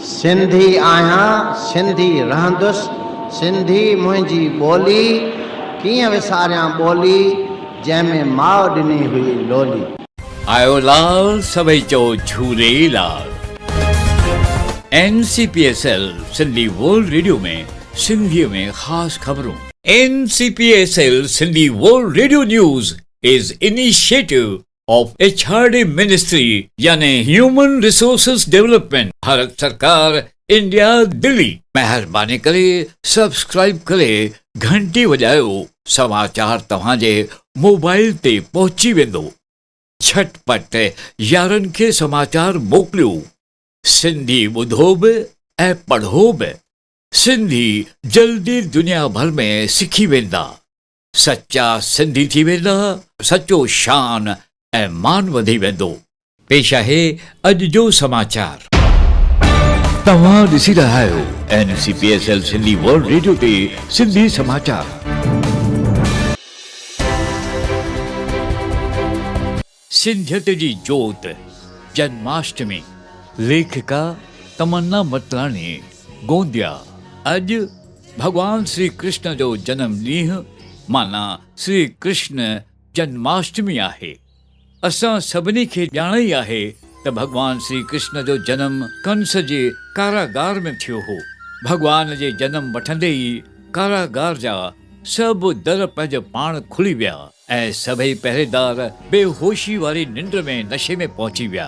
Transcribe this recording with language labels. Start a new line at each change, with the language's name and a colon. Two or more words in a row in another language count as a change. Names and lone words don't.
Sindhi: सिंधी आहियां, सिंधी रहंदुसि, सिंधी मुंहिंजी ॿोली, कीअं विसारियां ॿोली जंहिंमें माउ ॾिनी हुई लोली। आयो लाल सभई चओ झूलेलाल। NCPSL सिंधी वर्ल्ड रेडियो में सिंधीअ में ख़ासि ख़बरूं।
English: NCPSL सिंधी वर्ल्ड रेडियो न्यूज़ is initiative of HRD Ministry यानी Human Resources Development, भारत सरकार, इंडिया, दिल्ली।
Sindhi: महिरबानी करे सब्सक्राइब करे घंटी वॼायो, समाचार तव्हांजे मोबाइल ते पहुची वेंदो। झटपट यारनि खे समाचार मोकिलियो। सिंधी ॿुधो बि ऐं पढ़ो बि। सिंधी जल्दी दुनिया भर में सिखी वेंदा। सच्चा सिंधी थी वेंदा, सचो शान ऐं मान वधी वेंदो। पेश आहे अॼु जो समाचार। तव्हां ॾिसी रहिया आहियो NCPSL सिंधी वर्ल्ड रेडियो ते सिंधी समाचार। सिंधियत जी जोत जन्माष्टमी। लेखिका तमन्ना मतलानी, गोंदिया। अॼु भगवान श्री कृष्ण जो जन्म ॾींहुं माना श्री कृष्ण जन्माष्टमी आहे। असां सभिनी खे ॼाण ई आहे त भगवान श्री कृष्ण जो जनम कंस जे कारागार में थियो हो। भगवान जे जनम वठंदे ई कारागार जा सभु दर पंहिंजो पाण खुली विया ऐं सभई पहरेदार बेहोशी वारी निंड में नशे में पहुची विया।